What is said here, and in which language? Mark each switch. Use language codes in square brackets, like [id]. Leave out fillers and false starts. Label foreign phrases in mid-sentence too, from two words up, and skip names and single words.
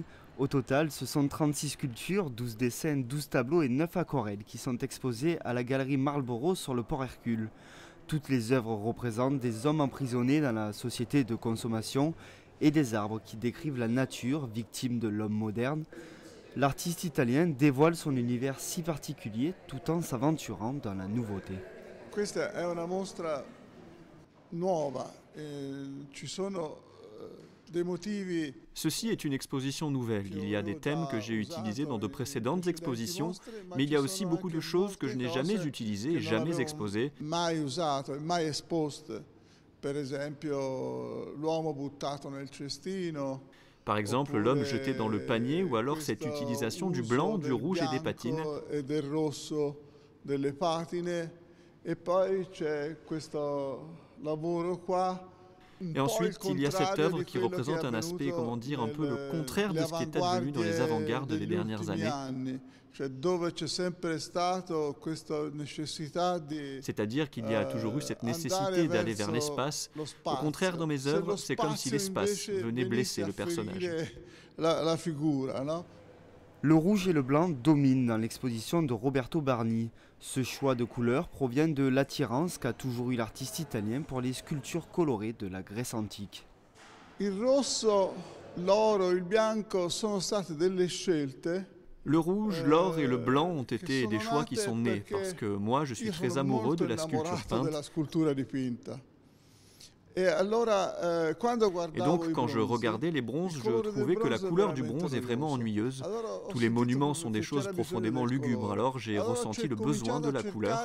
[fr] Au total, ce sont 36 sculptures, 12 dessins, 12 tableaux et 9 aquarelles qui sont exposées à la Galerie Marlboro sur le port Hercule. Toutes les œuvres représentent des hommes emprisonnés dans la société de consommation et des arbres qui décrivent la nature, victime de l'homme moderne. L'artiste italien dévoile son univers si particulier tout en s'aventurant dans la nouveauté. [it] Questa è una mostra nuova, ci sono dei motivi. [fr] Ceci est une exposition nouvelle. Il y a des thèmes que j'ai utilisés dans de précédentes expositions, mais il y a aussi beaucoup de choses que je n'ai jamais utilisées et jamais exposées. Par exemple, l'homme jeté dans le panier ou alors cette utilisation du blanc, du rouge et des patines. [it] Et poi c'è questo lavoro qua. [fr] Et ensuite, il y a cette œuvre qui représente un aspect, comment dire, un peu le contraire de ce qui est advenu dans les avant-gardes des dernières années. C'est-à-dire qu'il y a toujours eu cette nécessité d'aller vers l'espace. Au contraire, dans mes œuvres, c'est comme si l'espace venait blesser le personnage. Le rouge et le blanc dominent dans l'exposition de Roberto Barni. Ce choix de couleurs provient de l'attirance qu'a toujours eu l'artiste italien pour les sculptures colorées de la Grèce antique. [it] Il rosso, l'oro, il bianco sono state delle scelte. [fr] Le rouge, l'or et le blanc ont été des choix qui sont nés parce que moi je suis très amoureux de la sculpture peinte. Et donc, quand je regardais les bronzes, je trouvais que la couleur du bronze est vraiment ennuyeuse. Tous les monuments sont des choses profondément lugubres, alors j'ai ressenti le besoin de la couleur.